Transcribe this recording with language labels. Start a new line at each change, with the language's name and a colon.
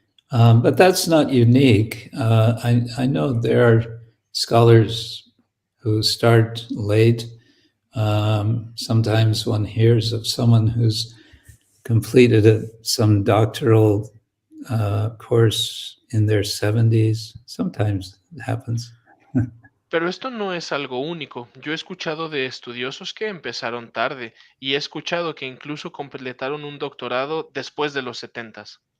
English: But that's not unique. I know there are scholars who start late. Sometimes one hears of someone who's completed some doctoral course in their 70s. Sometimes it happens.
Spanish: Pero esto no es algo único. Yo he escuchado de estudiosos que empezaron tarde y he escuchado que incluso completaron un doctorado después de los 70s.